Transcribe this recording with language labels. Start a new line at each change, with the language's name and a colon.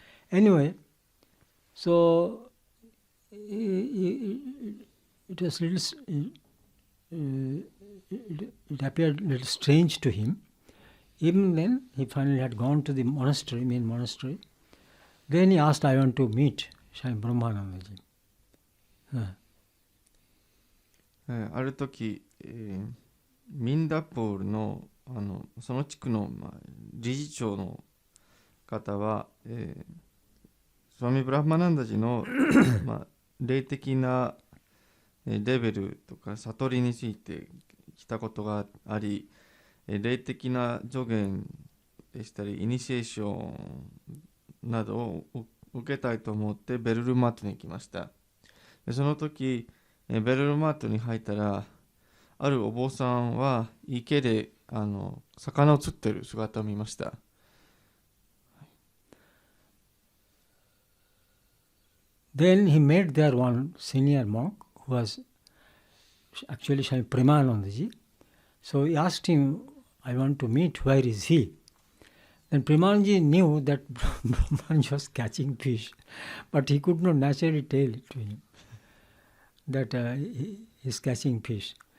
English: Anyway, so it was it appeared a little strange to him. Even then, he finally had gone to the monastery, main monastery. Then he asked, I want to meet Swami Brahmanandaji.
Japanese: ある時、ミンダポールの、その地区の、理事長の方は、スワミ・ブラフマナンダジの、霊的なレベルとか悟りについて来たことがあり、霊的な助言でしたりイニシエーションなどを受けたいと思ってベルルマートに行きました。でその時ベルルマートに入ったら、あるお坊さんは池で魚を釣っている姿を見ました。
English: Then he met there one senior monk who was actually Swami Premanandaji. So he asked him, I want to meet, where is he? Then Premanandaji knew that Brahmanji was catching fish, but he could not naturally tell it to him that he is catching fish.